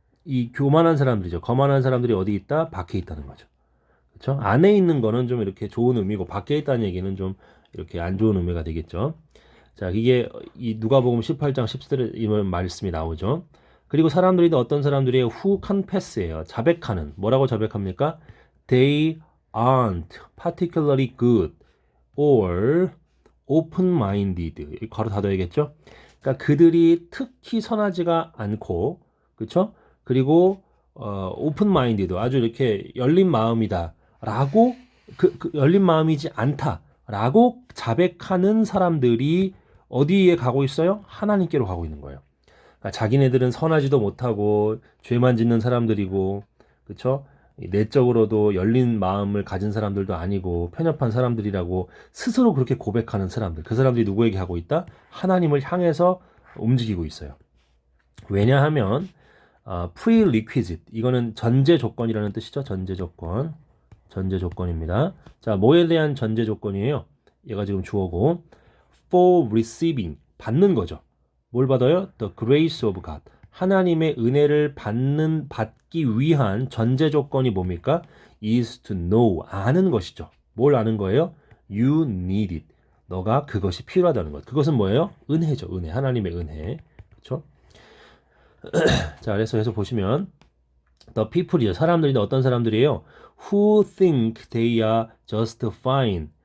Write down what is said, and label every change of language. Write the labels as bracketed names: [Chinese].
[Korean] 이 교만한 사람들이죠. 거만한 사람들이 어디 있다? 밖에 있다는 거죠. 그렇죠? 안에 있는 거는 좀 이렇게 좋은 의미고 밖에 있다는 얘기는 좀 이렇게 안 좋은 의미가 되겠죠. 자, 이게 이 누가복음 18장 10절에 이런 말씀이 나오죠. 그리고 사람들이 어떤 사람들이 [English] who confess [Korean] 예요. 자백하는. 뭐라고 자백합니까? [English] They aren't particularly good or open-minded. [Korean] 괄호 닫아야겠죠? 그러니까 그들이 특히 선하지가 않고, 그렇죠? 그리고 open-minded, 아주 이렇게 열린 마음이다라고 그 열린 마음이지 않다라고 자백하는 사람들이 어디에 가고 있어요? 하나님께로 가고 있는 거예요. 그러니까 자기네들은 선하지도 못하고 죄만 짓는 사람들이고, 그렇죠? 내적으로도 열린 마음을 가진 사람들도 아니고 편협한 사람들이라고 스스로 그렇게 고백하는 사람들. 그 사람들이 누구에게 가고 있다? 하나님을 향해서 움직이고 있어요. 왜냐하면 prerequisite, 이거는 전제 조건이라는 뜻이죠. 전제 조건. 전제 조건입니다. 자, 뭐에 대한 전제 조건이에요? 얘가 지금 주어고 [English] for receiving, [Korean] 받는 거죠. 뭘 받아요? [English] The grace of God. [Korean] 하나님의 은혜를 받기 위한 전제 조건이 뭡니까? [English] is to know, [Korean] 아는 것이죠. 뭘 아는 거예요? [English] You need it. [Korean] 너가 그것이 필요하다는 것. 그것은 뭐예요? 은혜죠. 은혜. 하나님의 은혜. 그렇죠? 자, 그래서 계속 보시면 [English] the people [Korean] 이죠. 사람들인데 어떤 사람들이에요? [English] Who think they are just fine.